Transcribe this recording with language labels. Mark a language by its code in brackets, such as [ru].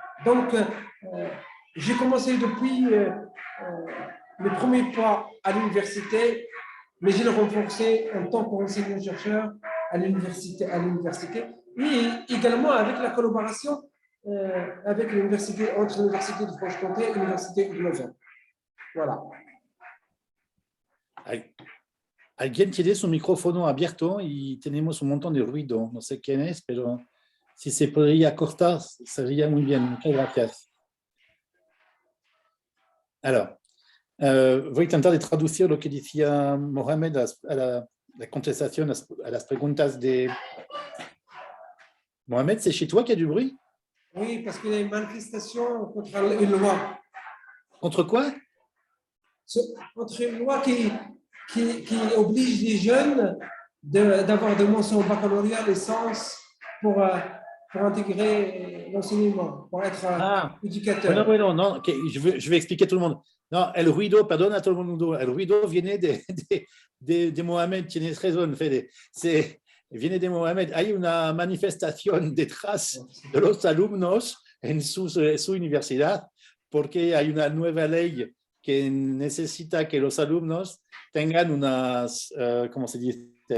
[fr] Donc, j'ai commencé depuis mes premiers pas à l'université, mais je l'ai renforcé en tant qu'enseignant-chercheur à l'université, et également avec la collaboration avec entre l'université de Franche-Comté et l'université de Lausanne. Voilà. [es] Alguien tiene su micrófono abierto y tenemos un montón de ruido. No sé quién es, pero si se podría cortar, sería muy bien. Muchas gracias. [fr] Alors, [es] voy a intentar de traducir lo que decía Mohamed a la contestación a las preguntas de... [fr] Mohamed, c'est chez toi qu'il y a du bruit? Oui, parce qu'il y a une manifestation contre une loi. Contre quoi? Contre une loi qui oblige les jeunes d'avoir des mentions au baccalauréat, licence, pour intégrer l'enseignement, pour être éducateur. [es] Bueno, no, [fr] je vais expliquer a tout le monde. [es] No, el ruido, perdona a todo el mundo, el ruido viene de Mohamed, tienes razón, Fede. Viene de Mohamed. Hay una manifestación detrás de los alumnos en su universidad, porque hay una nueva ley que necesita que los alumnos tengan unas, ¿cómo se dice?